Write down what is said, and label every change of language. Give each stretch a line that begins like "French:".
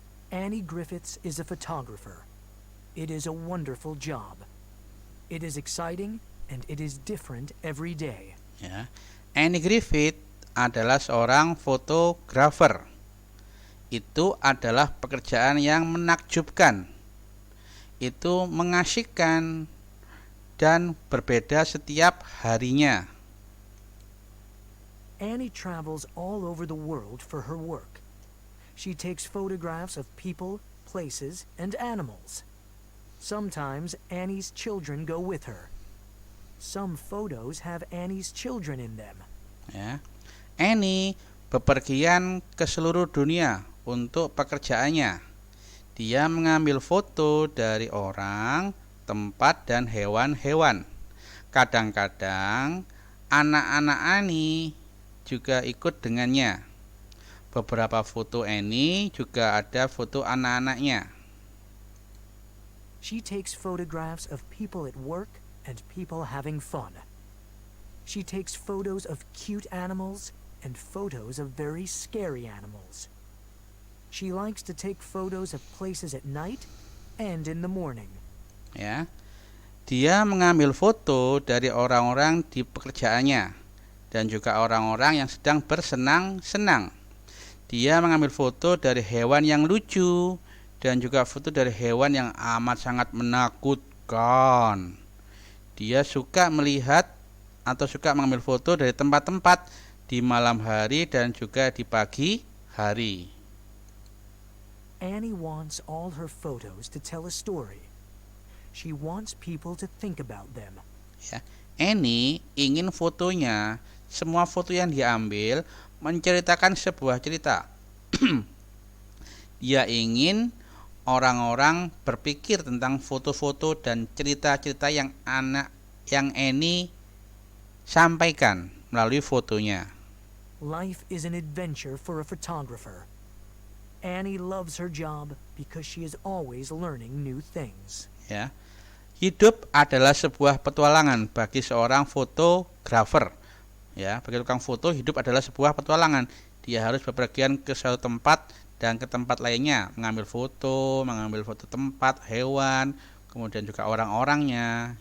English: Annie Griffiths is a photographer. It is a wonderful job. It is exciting and it is different every day.
Indonesian: Ya. Annie Griffith adalah seorang fotografer. Itu adalah pekerjaan yang menakjubkan. Itu mengasyikkan dan berbeda setiap harinya.
English: Annie travels all over the world for her work. She takes photographs of people, places, and animals. Sometimes Annie's children go with her. Some photos have Annie's children in them.
Indonesian: Ya. Annie bepergian ke seluruh dunia untuk pekerjaannya. Dia mengambil foto dari orang, tempat, dan hewan-hewan. Kadang-kadang anak-anak Annie juga ikut dengannya. Beberapa foto Annie juga ada foto anak-anaknya.
English: She takes photographs of people at work and people having fun. She takes photos of cute animals and photos of very scary animals. She likes to take photos of places at night and in the morning.
Indonesian: Ya. Dia mengambil foto dari orang-orang di pekerjaannya dan juga orang-orang yang sedang bersenang-senang. Dia mengambil foto dari hewan yang lucu dan juga foto dari hewan yang amat sangat menakutkan. Dia suka melihat atau suka mengambil foto dari tempat-tempat di malam hari dan juga di pagi hari.
English: Annie wants all her photos to tell a story. She wants people to think about them.
Indonesian: Ya. Annie ingin fotonya, semua foto yang diambil menceritakan sebuah cerita. Dia ingin orang-orang berpikir tentang foto-foto dan cerita-cerita yang Annie sampaikan melalui fotonya.
English: Life is an adventure for a photographer. Annie loves her job because she is always learning new things.
Indonesian: Ya. Hidup adalah sebuah petualangan bagi seorang fotografer. Ya, bagi tukang foto hidup adalah sebuah petualangan. Dia harus bepergian ke suatu tempat dan ke tempat lainnya, mengambil foto tempat, hewan, kemudian juga orang-orangnya.